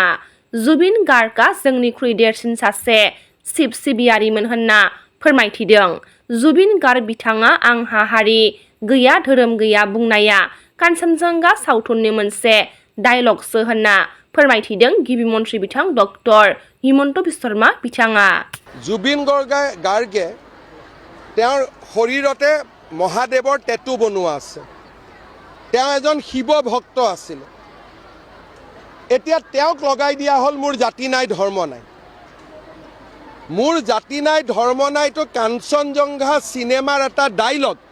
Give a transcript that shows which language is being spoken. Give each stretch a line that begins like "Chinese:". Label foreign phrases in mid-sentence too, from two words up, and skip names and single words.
Bodo: जुबिन गार्गआ जोंनिख्रुइ देरसिन सासे शिब सिबियारिमोन होनना फोरमायथिदों। जुबिन गार्ग बिथाङा आंहा हारि गैया धोरोम गैया बुंनाया कान्चनजंगा सावथुननि मोनसे डायलगसो होनना फोरमायथिदों गिबि मन्थ्रि बिथां डक्टर हिमन्त बिश्व शर्मा बिथाङा।
Assamese: जुबिन गार्गे তেওঁৰ শৰীৰতে মহাদেৱৰ টেটু বনোৱা আছে। তেওঁ এজন শিৱ ভক্ত আছিল। এতিয়া তেওঁক লগাই দিয়া হ'ল মোৰ জাতি নাই ধৰ্ম নাই। মোৰ জাতি নাই ধৰ্ম নাইটো কাঞ্চনজংঘা চিনেমাৰ এটা ডাইলগ।